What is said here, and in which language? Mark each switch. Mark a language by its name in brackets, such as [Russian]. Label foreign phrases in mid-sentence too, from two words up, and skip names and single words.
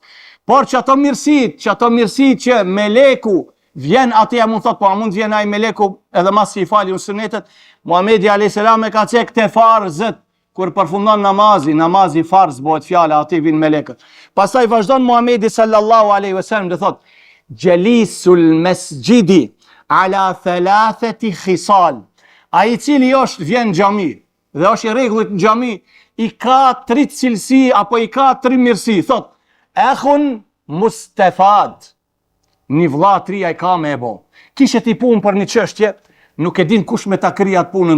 [Albanian] Por që ato mirësi që meleku vjen atje, mund thot, po a mund vjen ai meleku edhe mas I fali sunetet, Muhamedi [Arabic] عليه السلام [Albanian] e ka cek te farzet, kur përfundon namazi farz bëhet fjala, aty vin melekët. Pastaj vazhdon Muhamedi [Arabic] صلى الله عليه وسلم [Albanian] dhe thot, [Arabic] جليس المسجد على ثلاث خصال. [Albanian] Ai I cili vjen në xhami dhe është I rregullit në xhami, I ka 3 cilësi apo I ka 3 mirësi. Thot, [Arabic] أخ مستفاد. [Albanian] Një vllatri ai ka me e bo. Kishe ti punë për një çështje, nuk e din kush me ta krij atë punën.